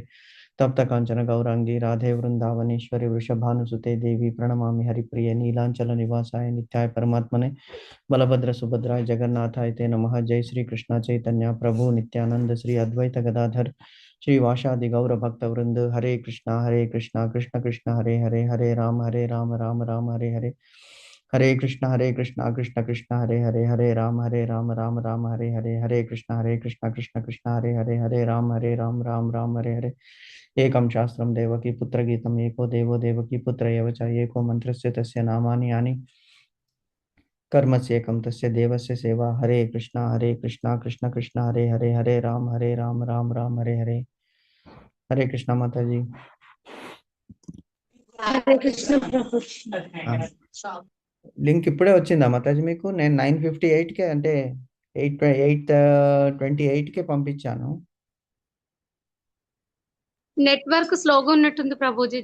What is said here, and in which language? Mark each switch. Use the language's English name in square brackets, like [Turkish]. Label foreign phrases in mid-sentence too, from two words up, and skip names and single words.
[Sanskrit] तप्त कांचन गौरांगी राधे वृंदावनेश्वरी वृषभानुसुते देवी प्रणमामि हरिप्रिये नीलांचल निवासाय नित्याय परमात्मने बलभद्र सुभद्राय जगन्नाथाय ते नमः। जय श्री कृष्ण चैतन्य प्रभु नित्यानंद श्री अद्वैत गदाधर श्रीवासादि गौर भक्त वृंद हरे कृष्णा कृष्ण कृष्ण हरे हरे हरे राम राम राम हरे हरे हरे कृष्णा कृष्ण कृष्ण हरे हरे राम राम हरे कृष्णा कृष्ण कृष्ण हरे राम राम हरे हरे एकं शास्त्रं देवकी पुत्र गीतम् एको देवो देवकी पुत्र एव च एको मन्त्रस्य तस्य नामानि यानि कर्मस्येकं तस्य देवस्य सेवा। हरे कृष्णा कृष्ण कृष्ण हरे राम राम हरे कृष्णा माता जी। [Telugu] హరే కృష్ణ ప్రభు. లింక్ ఇప్పుడే వచ్చిందా మాతాజీ మీకు? నేను 9:58కే అంటే 8:28కే పంపించాను. నెట్వర్క్ స్లోగా ఉన్నట్టుంది ప్రభుజీ.